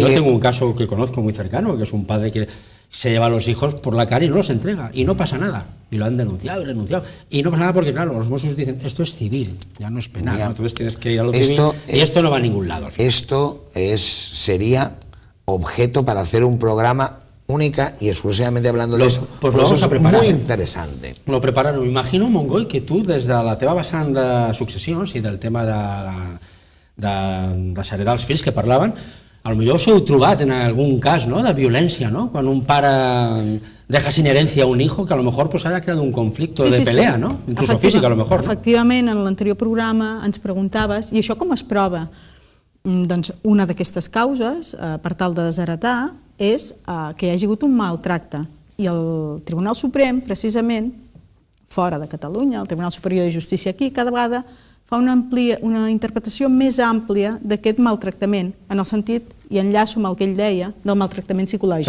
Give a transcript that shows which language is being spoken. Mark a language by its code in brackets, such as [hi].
[es] Yo tengo un caso que conozco muy cercano, que es un padre que se lleva a los hijos por la cara y no los entrega, y no pasa nada, y lo han denunciado y renunciado, y no pasa nada porque, claro, los Mossos dicen, esto es civil, ya no es penal, ¿no? Entonces tienes que ir a lo civil, y esto no va a ningún lado. Al final. Esto sería objeto para hacer un programa única y exclusivamente hablando de eso. Pues lo vamos a preparar. Muy interesante. [ca] Lo prepararem. M'imagino, Montgoi, que tu, des de la teva vessant de successions i del tema de heredar els fills que parlaven, potser us heu trobat en algun cas, ¿no?, de violència, ¿no? Quan un pare [es] deja sin herencia a un hijo que a lo mejor pues haya creado un conflicto de pelea, ¿no? Incluso física, a lo mejor. [ca] Efectivament, en l'anterior programa ens preguntaves, i això com es prova? Doncs una d'aquestes causes, per tal de desheretar, és que hi hagi hagut un maltracte. I el Tribunal Suprem, precisament, fora de Catalunya, el Tribunal Superior de Justícia aquí, cada vegada fa una interpretació més àmplia d'aquest maltractament, en el sentit, i enllaço amb el que ell deia, del maltractament psicològic.